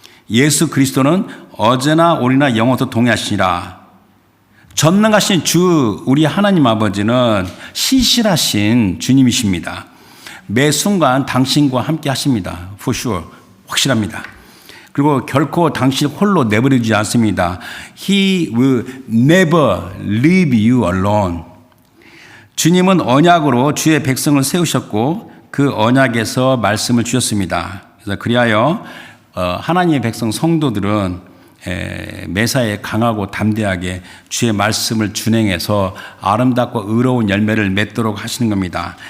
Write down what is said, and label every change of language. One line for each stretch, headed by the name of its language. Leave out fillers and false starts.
Korean: 예수 그리스도는 어제나 오늘이나 영원토록 동일하시니라. 전능하신 주 우리 하나님 아버지는 신실하신 주님이십니다. 매 순간 당신과 함께 하십니다.
English: For sure.
Korean: 확실합니다. 그리고 결코 당신 홀로 내버려두지 않습니다.
English: He will never leave you alone.
Korean: 주님은 언약으로 주의 백성을 세우셨고 그 언약에서 말씀을 주셨습니다. 그래서 그리하여 하나님의 백성 성도들은 매사에 강하고 담대하게 주의 말씀을 준행해서 아름답고 의로운 열매를 맺도록 하시는 겁니다.